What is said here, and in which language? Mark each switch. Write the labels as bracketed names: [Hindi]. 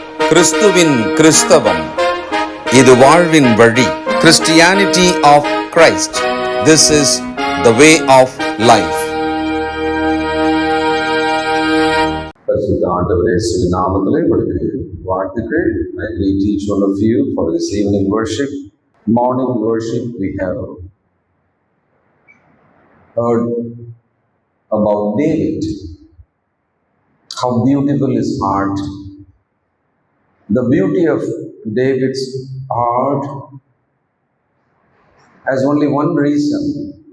[Tamil] கிறிஸ்துவின் கிறிஸ்தவம், இது வாழ்வின் வழி. [English] Christianity of Christ. This is the way of life. [Tamil] பரிசுத்த ஆண்டவர் இயேசுவின் நாமத்திலே உங்களுக்கு வாழ்த்துக்கள். [English] I greet each one of you for this evening worship. Morning worship, we have heard about David, how beautiful his heart. The beauty of David's heart has only one reason.